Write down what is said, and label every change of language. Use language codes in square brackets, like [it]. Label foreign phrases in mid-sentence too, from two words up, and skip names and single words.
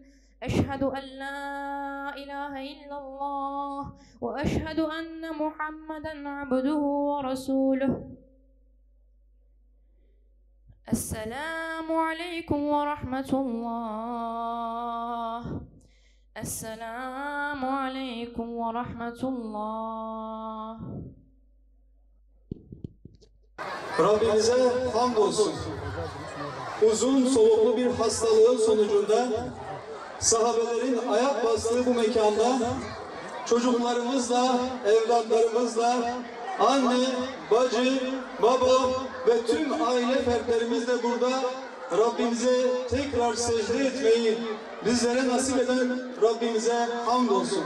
[ar] أشهد أن لا إله إلا الله وأشهد أن محمدا عبده ورسوله. السلام عليكم ورحمة الله. السلام عليكم ورحمة الله. [tr] Rabbimize hamdolsun. Uzun soluklu bir hastalığın sonucunda sahabelerin ayak bastığı bu mekanda çocuklarımızla, evlatlarımızla, anne, bacı, baba ve tüm aile fertlerimizle burada Rabbimize tekrar secde etmeyi bizlere nasip eden Rabbimize hamdolsun.